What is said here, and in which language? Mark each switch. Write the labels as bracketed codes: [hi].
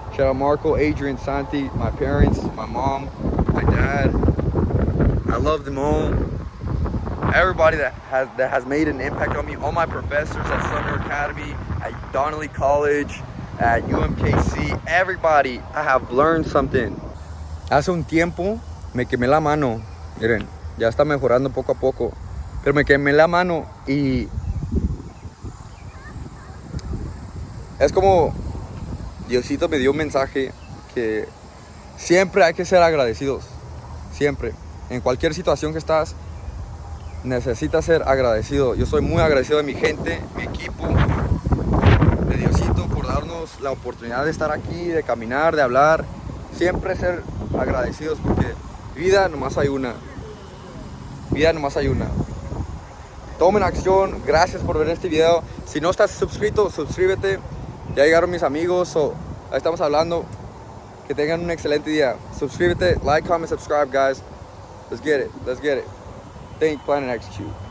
[en] Shout out Marco, Adrian, Santi, my parents, my mom, my dad. I love them all. Everybody that has made an impact on me. All my professors at Summer Academy, at Donnelly College, at UMKC. Everybody, I have learned something. [es] Hace un tiempo me quemé la mano. Miren, ya está mejorando poco a poco. Pero me quemé la mano y es como Diosito me dio un mensaje que siempre hay que ser agradecidos. Siempre. En cualquier situación que estás, necesitas ser agradecido. Yo soy muy agradecido de mi gente, mi equipo, de Diosito por darnos la oportunidad de estar aquí, de caminar, de hablar. Siempre ser agradecidos porque vida nomás hay una. Vida nomás hay una. Tomen acción. Gracias por ver este video. Si no estás suscrito, suscríbete. Ya llegaron mis amigos. Ahí estamos hablando. Que tengan un excelente día. Suscríbete, [en] like, comment, subscribe, guys. Let's get it. Think, plan, and execute.